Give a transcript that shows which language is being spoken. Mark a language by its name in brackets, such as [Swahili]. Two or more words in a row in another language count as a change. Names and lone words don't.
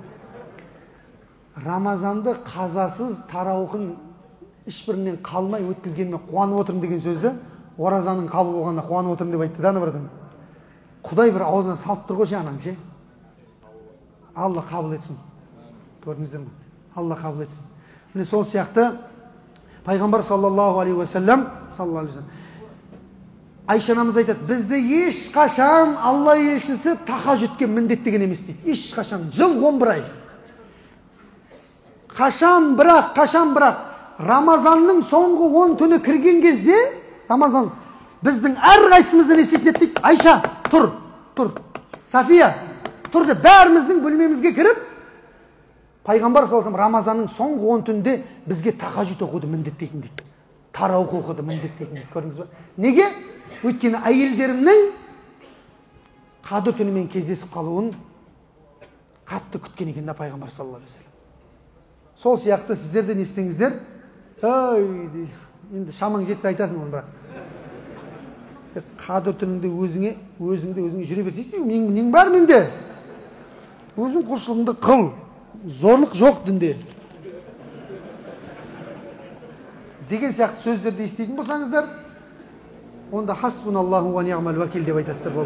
[Kazakh] Рамазанды қазасыз тарауқын ешбірінен қалмай өткізгеніме қуанып отырмын деген сөзді оразаның қабыл болғанда қуанып отырмын деп айтты да, братан. Құдай бір аузына салып тұр ғой анаң ше. Алла қабыл етсін. Көрдіңіздер ме? Алла қабыл етсін. Міне сол сияқты пайғамбар [Arabic] صلى الله عليه وسلم [Kazakh] Айша анамыз айтады, бізді ешқашан Алла елшісі тахажүдке міндеттеген емес дейді. Ешқашан, жыл 11 ай. қашан бірақ Рамазанның соңғы 10 түні кірген кезде, Рамазан біздің әрқайсымыздан естетін еді дейді. Айша, тұр. Сафия, тұр деп бәріміздің бөлмемізге кіріп, Пайғамбар [Arabic] صلى الله عليه وسلم [Kazakh] Рамазанның соңғы 10 түнде бізге тахаджуд оқуды міндеттейтін дейді. Тараух оқуды міндеттейтін дейді. Көрдіңіз ба? Неге? Өйткені әйелдерімнің қадір түнімен кездесіп қалуын қатты күткен екен да Пайғамбар [Arabic] صلى الله عليه وسلم. [Kazakh] Сол сияқты сіздер де не істеңіздер? Енді шамаң жетсе айтасың оны, бірақ қадір түнінде өзіңде жүре берсейсің, нең бар менде? Өзің құлшылығыңды қыл. Зорлық жоқ дінде. Деген сияқты сөздерді естейтін болсаңыздар, онда [Arabic] حسبنا الله ونعم الوكيل [Kazakh] деп айтасыздар, болды.